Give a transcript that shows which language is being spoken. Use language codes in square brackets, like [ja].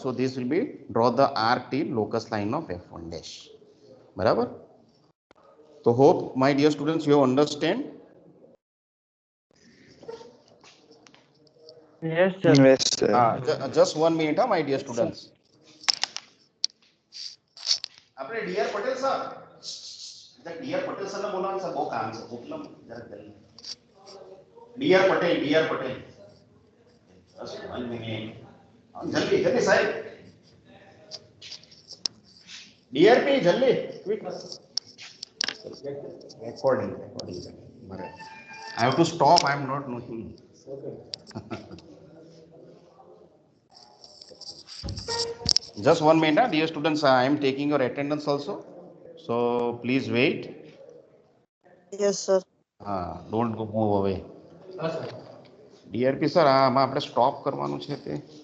[en] So this will be draw the arc till locus line of F1 dash, बराबर? तो hope my dear students you understand. Yes, sir. Yes, sir. Just 1 minute, my dear students. [gu] આપણે DR Patel sir, DR Patel સરને બોલાવો sir, બહુ કામ છે. ઉપલમ જરા જલ્દી. ડીઆર પટેલ, જસ્ટ 1 મિનિટ, જલ્દી જલ્દી સાહેબ. ડીઆરપી જલ્દી, ક્વિક. રેકોર્ડિંગ બરાબર. [en] I have to stop, I am not knowing. Just 1 minute, dear students, I am taking your attendance also, so please wait. Yes sir. Don't go move away. [gu] DRP sir, આમાં આપણે stop કરવાનું છે તે